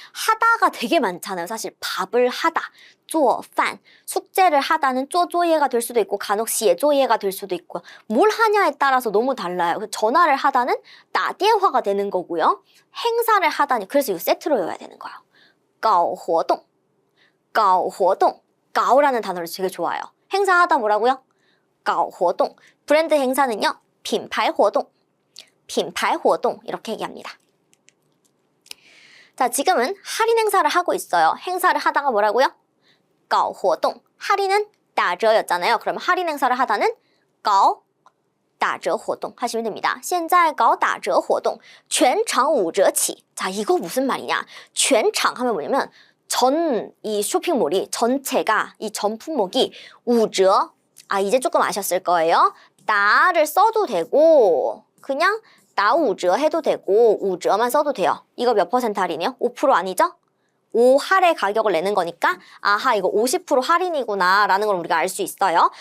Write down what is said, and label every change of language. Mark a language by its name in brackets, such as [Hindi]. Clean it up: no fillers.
[Korean] 하다가 되게 많잖아요. 사실 밥을 하다, 做饭, 숙제를 하다는 做作业가 될 수도 있고 간혹 写作业가 될 수도 있고 뭘 하냐에 따라서 너무 달라요. 전화를 하다는 打电话가 되는 거고요. 행사를 하다니 그래서 이거 세트로 외워야 되는 거예요. [Chinese] 搞活动, 搞活动, [Korean] 搞라는 단어를 되게 좋아해요. 행사하다 뭐라고요? [Chinese] 搞活动. [Korean] 브랜드 행사는요. [Chinese] 品牌活动, 品牌活动 [Korean] 이렇게 얘기합니다. 자, 지금은 할인 행사를 하고 있어요. 행사를 하다가 뭐라고요? [Chinese] 搞活动. [Korean] 할인은 打折였잖아요. 그러면 할인 행사를 하다는 [Chinese] 搞打折活动 [Korean] 하시면 됩니다. [Chinese] 现在搞打折活动全场5折起. [Korean] 자, 이거 무슨 말이냐? 全场 하면 뭐냐면 전 이 쇼핑몰이 전체가 이 전 품목이 5折. 아, 이제 조금 아셨을 거예요. 나를 써도 되고 그냥 나 5折 해도 되고 5折만 써도 돼요. 이거 몇 퍼센트 할인이요? 5% 아니죠? 5할의 가격을 내는 거니까 아하 이거 50% 할인이구나 라는 걸 우리가 알 수 있어요.